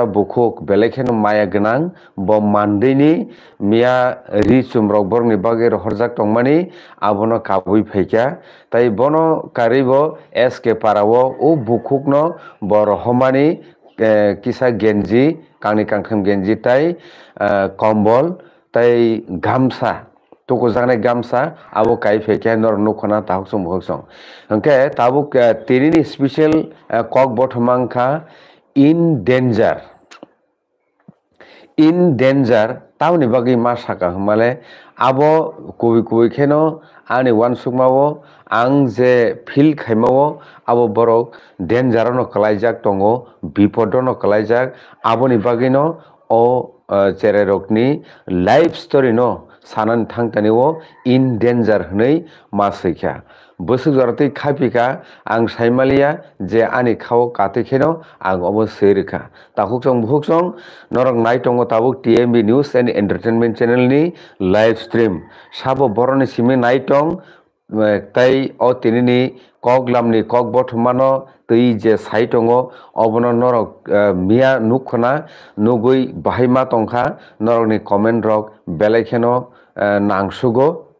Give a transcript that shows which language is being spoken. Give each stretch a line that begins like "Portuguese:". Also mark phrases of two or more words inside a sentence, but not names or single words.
Kok Borok: bukhuk belekhen maya gnang bo mandini mia ri chumrok borni bagir horjak tongmani abono kabui phekya tai bono karibo SK Parao o bukhukno bor homani kisa genji kangni kangkham genji tai kombol tai gamsa toko jane gamsa abo kai phekya nor nukhana tahuksong buhuksong hangke tabuk tirini special kok bothmangkha in danger tauni bagi ma saka hmale abo kubi kheno ani wansukmao ang je feel khaimao abo borok danger no kalaijak tongo bipod no kalaijak aboni bagino o cherai rokni
English: life story
Kok Borok: no sanan thangtani o in danger hnei masaikha bosuk jorotui khapika ang saimalia je ani khao katui kheno ang obo seirikha takhukchong bhukhchong norok naitongo tabuk TMB News and Entertainment Channel ni
English: live stream
Kok Borok: sabo boroni simi naitong tai o tinini koklamni kok bothmano tui je saitongo obono norok mia nukhona nugui bahaima tongkha norokni comment rok belaikheno nangsugo